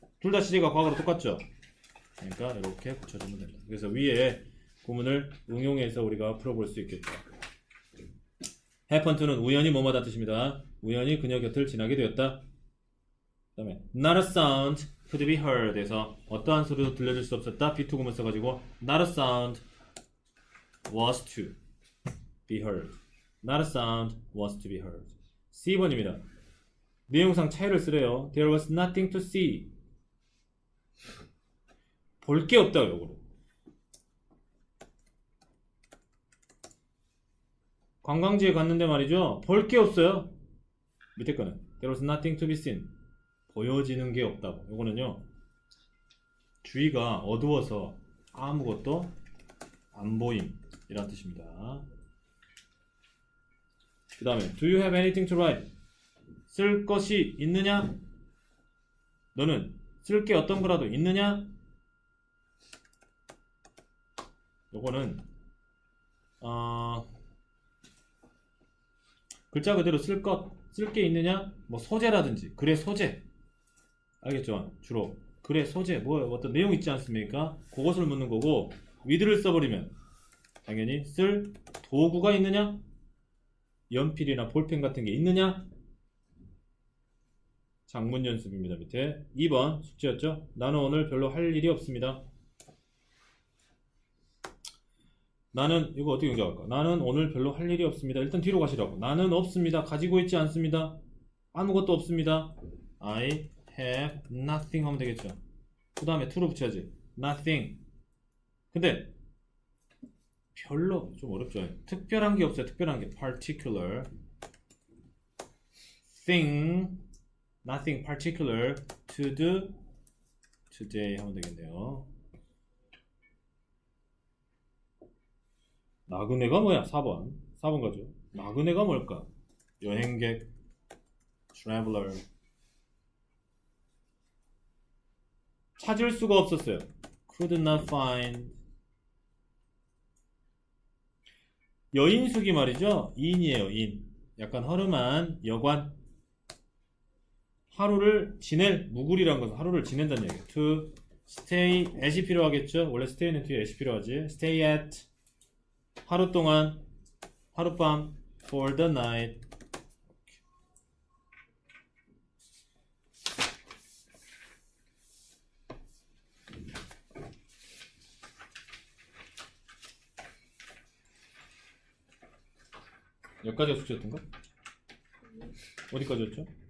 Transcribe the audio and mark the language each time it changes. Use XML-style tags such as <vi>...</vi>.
<ko>둘 다 시제가 과거로 똑같죠? 그러니까 이렇게 붙여주면 됩니다. 그래서 위에 구문을 응용해서 우리가 풀어볼 수 있겠죠. happen to는 우연히 뭐뭐다 뜻입니다. 우연히 그녀 곁을 지나게 되었다. 그 다음에</ko> <en>not a sound could be heard</en> <ko>에서 어떠한 소리도 들려줄 수 없었다.</ko> <en>be to 구문 써가지고 not a sound was to be heard. not a sound was to be heard.</en> <ko>C번입니다. 내용상 차이를 쓰래요.</ko> <en>There was nothing to see.</en> <ko>볼 게 없다, 요거로. 관광지에 갔는데 말이죠. 볼 게 없어요. 밑에 거는</ko> <en>There was nothing to be seen.</en> <ko>보여지는 게 없다고. 요거는요. 주위가 어두워서 아무것도 안 보임. 이란 뜻입니다. 그 다음에</ko> <en>Do you have anything to write?</en> <ko>쓸 것이 있느냐? 너는 쓸 게 어떤 거라도 있느냐? 요거는 글자 그대로 쓸 게 있느냐? 뭐 소재라든지 글의 소재 알겠죠? 주로 글의 소재 뭐 어떤 내용 있지 않습니까? 그것을 묻는 거고 with를 써버리면 당연히 쓸 도구가 있느냐? 연필이나 볼펜 같은 게 있느냐? 장문 연습입니다. 밑에 2번 숙제였죠? 나는 오늘 별로 할 일이 없습니다. 나는 이거 어떻게 연결할까? 나는 오늘 별로 할 일이 없습니다. 일단 뒤로 가시라고. 나는 없습니다. 가지고 있지 않습니다. 아무것도 없습니다.</ko> <en>I have nothing</en> <ko>하면 되겠죠. 그 다음에 to로 붙여야지. nothing. 근데 별로 좀 어렵죠. 특별한 게 없어요. 특별한 게</ko> <en>particular thing nothing particular to do today</en> <ko>하면 되겠네요. 나그네가 뭐야? 4번 가죠. 나그네가 뭘까? 여행객 traveler 찾을 수가 없었어요.</ko> <en>could not find</en> <ko>여인숙이 말이죠. 인이에요. 인 약간 허름한 여관 하루를 지낼 무구리란 것은 하루를 지낸다는 얘기예요.</ko> <en>to stay at</en> <ko>이 필요하겠죠. 원래 stay는 뒤에 at이 필요하지. stay at 하루 동안 하룻밤</ko> <en>for the night</en> <ko>여기까지가 숙제였던가? 어디까지였죠?</ko>